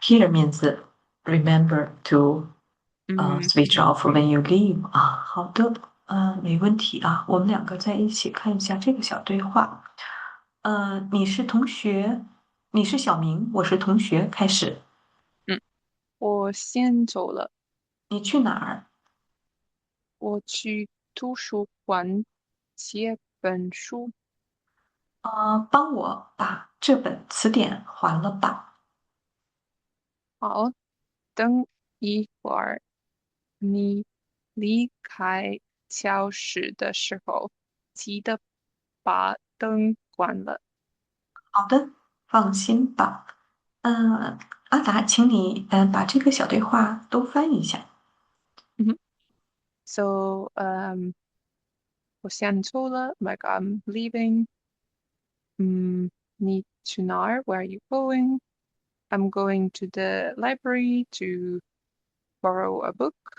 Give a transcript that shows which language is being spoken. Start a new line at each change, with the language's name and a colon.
English: Here means remember to switch off when you leave 啊。
Chinese: 好的，没问题啊。我们两个在一起看一下这个小对话。你是同学，你是小明，我是同学。开始，我先走了，你去哪儿？我去图书馆借本书。帮我把这本词典还了吧。好，等一会儿你离开教室的时候，记得把灯关了。好的，放心吧。阿达，请你把这个小对话都翻译一下。
English: So,
Chinese: 我先走了，
English: like I'm leaving.
Chinese: 你去哪儿？
English: Where are you going? I'm going to the library to borrow a book.